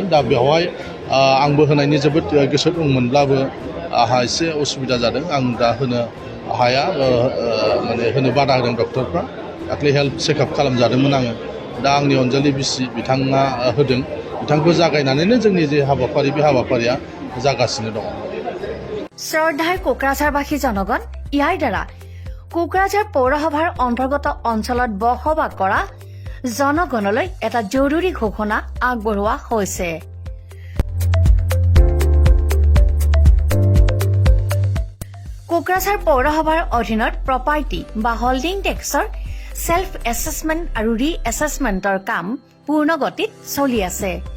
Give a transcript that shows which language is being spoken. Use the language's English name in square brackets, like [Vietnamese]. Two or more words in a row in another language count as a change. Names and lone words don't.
[Bodo] दा बेवहाय आंबो होनायनि जोबोद गोसो दंमोनब्लाबो आंहा एसे उसुबिदा जादों। आं दा होनो हाया माने होनो बादा होदों डक्टरफ्रा। दाख्लै [English] health checkup [Bodo] खालामजादोंमोन आङो। दा आंनि अनजालि बिसि बिथाङा होदों। बिथांखौ जागायनानैनो जोंनि जे हाबाफारि बे हाबाफारिया जागासिनो दङ। [Assamese] শ্ৰদ্ধাৰ কোকৰাঝাৰবাসী জনগণ, ইয়াৰ দ্বাৰা কোকৰাঝাৰ পৌৰসভাৰ অন্তৰ্গত অঞ্চলত বসবাস কৰা জনগণলৈ এটা জৰুৰী ঘোষণা আগবঢ়োৱা হৈছে। কোকৰাঝাৰ পৌৰসভাৰ অধীনত প্ৰপাৰ্টি বা [English] holding tax self assessment [Assamese] আৰু ৰি এছেছমেণ্টৰ কাম পূৰ্ণ গতিত চলি আছে।